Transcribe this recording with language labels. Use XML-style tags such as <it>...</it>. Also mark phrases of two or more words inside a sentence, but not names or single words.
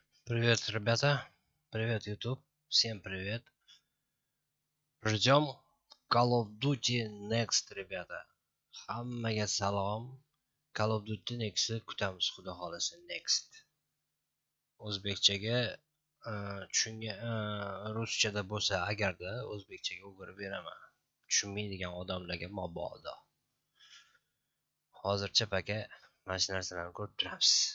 <ru>Привет, ребята. Привет, YouTube. Всем привет. Ждем Call of Duty Next, rебята.</ru> <uz>Hammaga salom. Call of Duty Next'ni kutamiz, xudo xolasa. Next. O'zbekchaga tushungan, ruschada bo'lsa agarda o'zbekchaga o'girib beraman. Tushunmaydigan odamlarga mabodo. Hozircha paka mana shu narsalarni ko'rib turamiz.</uz>